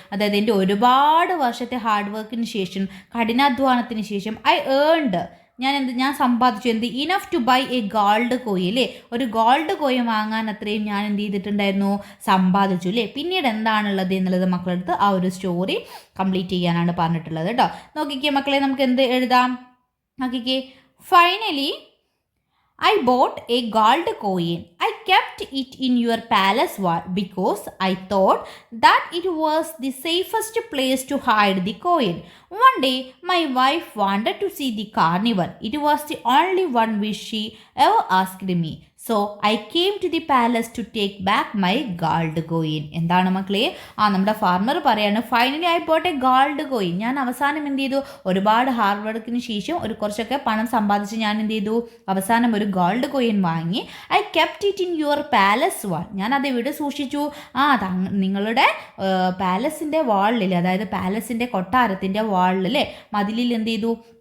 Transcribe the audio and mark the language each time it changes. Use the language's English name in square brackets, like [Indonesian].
[Malayalam] അതായത് എൻ്റെ ഒരുപാട് വർഷത്തെ ഹാർഡ് വർക്കിന് ശേഷം, കഠിനാധ്വാനത്തിന് ശേഷം [English] I earned, [Malayalam] ഞാൻ സമ്പാദിച്ചു എന്ത്? [English] enough to buy a gold coin [Malayalam] അല്ലേ. ഒരു ഗോൾഡ് കോയിൻ വാങ്ങാൻ അത്രയും ഞാൻ എന്ത് ചെയ്തിട്ടുണ്ടായിരുന്നു? സമ്പാദിച്ചു അല്ലേ. പിന്നീട് എന്താണുള്ളത് എന്നുള്ളത് മക്കളെടുത്ത് ആ ഒരു സ്റ്റോറി കംപ്ലീറ്റ് ചെയ്യാനാണ് പറഞ്ഞിട്ടുള്ളത് കേട്ടോ. നോക്കിക്കേ മക്കളെ, നമുക്ക് എന്ത് എഴുതാം? നോക്കിക്കേ. [English] Finally I bought a gold coin. I kept it in your palace because I thought that it was the safest place to hide the coin. One day, my wife wanted to see the carnival. It was the only one wish she ever asked me. So, I came to the palace to take back my gold coin. [Malayalam] എന്താണ് മക്കളെ? നമ്മുടെ farmer പറയാണ്, [English] Finally I bought a gold coin. [Malayalam] ഞാൻ അവസാനം എന്ത് ചെയ്തു? ഒരുപാട് hard വർക്കിന് ശേഷം കുറച്ചൊക്കെ പണം സമ്പാദിച്ച് ഞാൻ എന്ത് ചെയ്തു? അവസാനം ഒരു ഗോൾഡ് കോയിൻ വാങ്ങി. [English] I kept it in your palace wall. [Malayalam] ഞാൻ അത് എവിടെ സൂക്ഷിച്ചു? നിങ്ങളുടെ പാലസിൻ്റെ വാളിൽ, അതായത് പാലസിൻ്റെ കൊട്ടാരത്തിൻ്റെ വാളിൽ, മതിലിൽ എന്ത് ചെയ്തു?